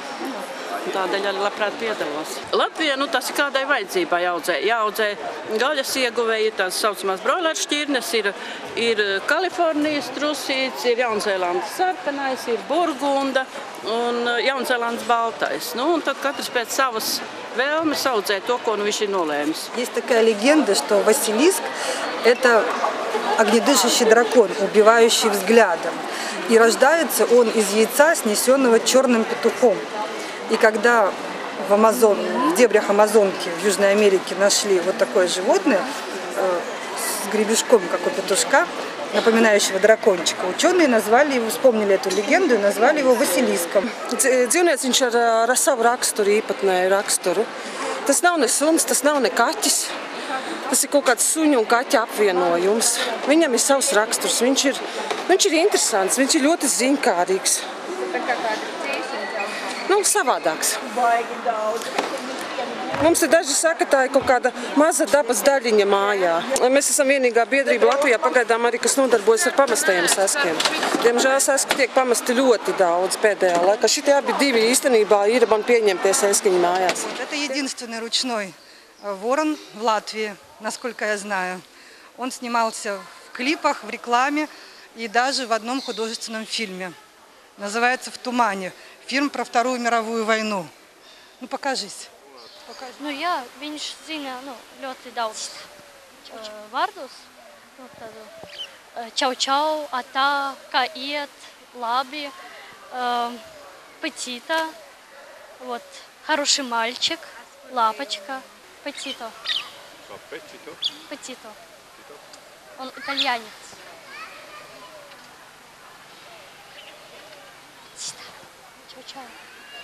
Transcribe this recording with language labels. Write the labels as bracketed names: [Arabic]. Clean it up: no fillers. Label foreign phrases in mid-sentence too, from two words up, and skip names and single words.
[Latvian] Tādēļ arī labprāt piedalos. Latvijā tas ir kādai vajadzībai jāaudzē gaļas ieguvēji, tās saucamās broileru šķirnes, ir Kalifornijas trusīts, ir Jaunzēlandes sarkanais, ir burgunda un Jaunzēlandes baltais. Un tad katrs pēc savas vēlmes audzē то, ko viņš ir nolēmis. [Russian] Есть такая легенда, что Василиск – это огнедышащий дракон, убивающий взглядом. И рождается он из яйца, снесенного черным петухом. И когда в дебрях Амазонки в Южной Америке нашли вот такое животное с гребешком, как у петушка, напоминающего дракончика, ученые назвали его, вспомнили эту легенду и назвали его Василиском. [Latvian] Dzīvnieciņš ar savu raksturu, īpatnēju raksturu. Tas nav ne suns, tas nav ne kaķis. Tas ir kaut kāds suņu un kaķa apvienojums. Viņam ir savs raksturs, viņš ir interesants, viņš ir ļoti ziņkārīgs. Savādāks. Mums ir daži saka, tā ir kaut kāda maza dabas daļiņa mājā. Mēs esam vienīgā biedrība Latvijā pagaidām arī, kas nodarbojas ar pamestajiem seskiem. Diemžēl sesku tiek pamesti ļoti daudz pēdējā laikā. Šitie abi divi īstenībā ir man pieņemtie seskiņi mājās. [Russian] Это единственный ручной Ворон в Латвии, насколько я знаю. Он снимался в клипах, в рекламе и даже в одном художественном фильме. Называется «В тумане». Фильм про Вторую мировую войну. Ну, покажись. [Latvian] Nu, jā, viņš zina ļoti daudz vārdus. Čau, čau, atā, kā iet, labi, [Russian] petita, вот, хороший мальчик, лапочка, petito. Petito. Он итальянец. Чау, чау.